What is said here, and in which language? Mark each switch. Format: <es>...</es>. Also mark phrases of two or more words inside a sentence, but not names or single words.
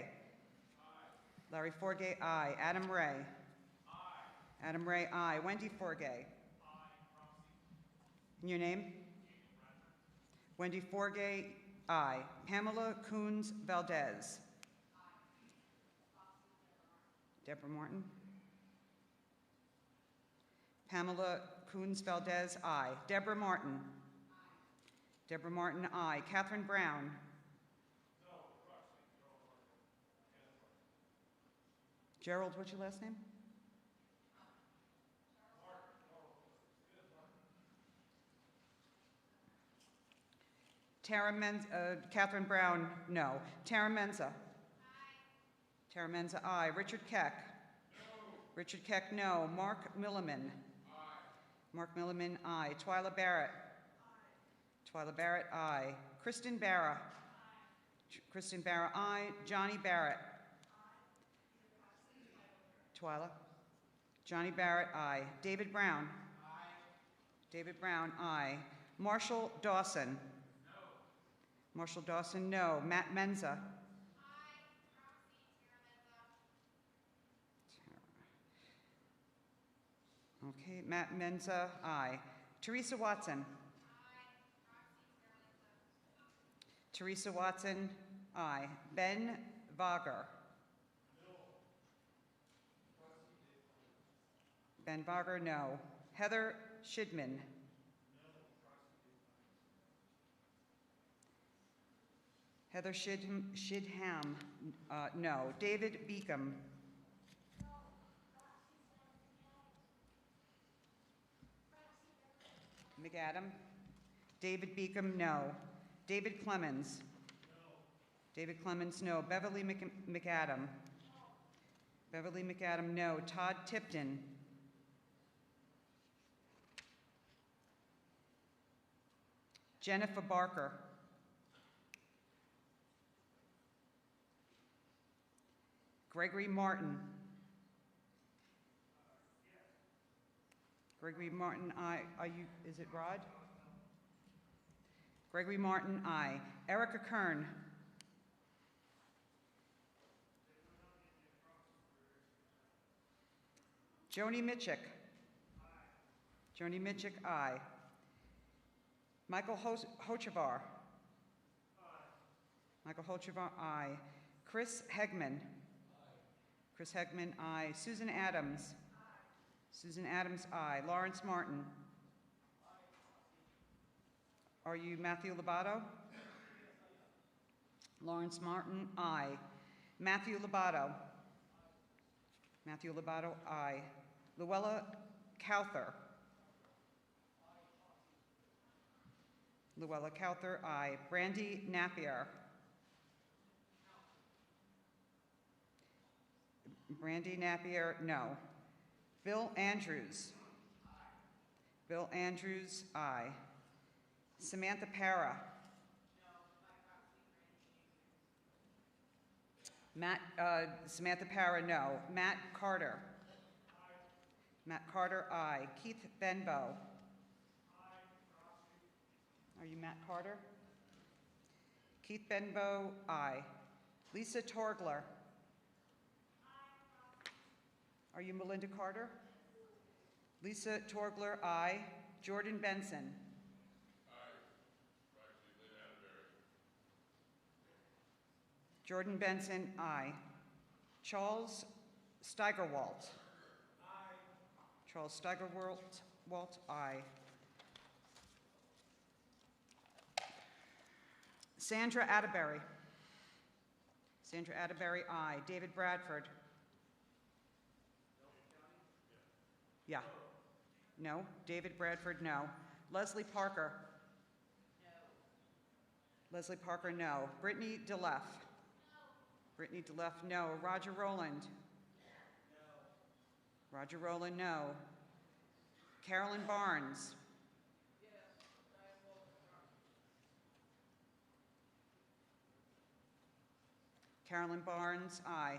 <en>Larry Forgay, aye. Adam Ray? Aye. Adam Ray, aye. Wendy Forgay? Aye. And your name? Wendy Forgay, aye. Pamela Coons Valdez? Aye. Deborah Martin? Pamela Coons Valdez, aye. Deborah Martin? Aye. Deborah Martin, aye. Catherine Brown? No. Gerald, what's your last name? Catherine Brown, no. Tara Menza? Aye. Tara Menza, aye. Richard Keck? No. Richard Keck, no. Mark Milliman? Mark Milliman, aye. Twyla Barrett? Aye. Twyla Barrett, aye. Kristen Barra? Aye. Kristen Barra, aye. Johnny Barrett? Aye. Twyla? Johnny Barrett, aye. David Brown? Aye. David Brown, aye. Marshall Dawson? No. Marshall Dawson, no. Matt Menza? Okay, Matt Menza, aye. Teresa Watson? Aye. Teresa Watson, aye. Ben Vager? No. Ben Vager, no. Heather Shidman? No. Heather Shidham, no. David Beacom? McAdam? David Beacom, no. David Clemens? No. David Clemens, no. Beverly McAdam? No. Beverly McAdam, no. Todd Tipton? Jennifer Barker? Gregory Martin? Gregory Martin, aye. Is it Rod? Gregory Martin, aye. Erica Kern? Joni Mitchell? Aye. Joni Mitchell, aye. Michael Hochevar? Aye. Michael Hochevar, aye. Chris Hegman? Aye. Chris Hegman, aye. Susan Adams? Susan Adams, aye. Lawrence Martin? Aye. Are you Matthew Lobato? Lawrence Martin, aye. Matthew Lobato? Matthew Lobato, aye. Luella Cowther? Luella Cowther, aye. Brandy Napier. Brandy Napier, no. Bill Andrews. Bill Andrews, aye. Samantha Para. Samantha Para, no. Matt Carter. Matt Carter, aye. Keith Benbow. Are you Matt Carter? Keith Benbow, aye. Lisa Torgler. Are you Melinda Carter? Lisa Torgler, aye. Jordan Benson. Jordan Benson, aye. Charles Steigerwalt. Charles Steigerwalt, aye. Sandra Atterbury. Sandra Atterbury, aye. David Bradford. Yeah. No. David Bradford, no. Leslie Parker. No. Leslie Parker, no. Brittany DeLeff. Brittany DeLeff, no. Roger Rowland. No. Roger Rowland, no. Carolyn Barnes. Yes. Carolyn Barnes, aye.</en>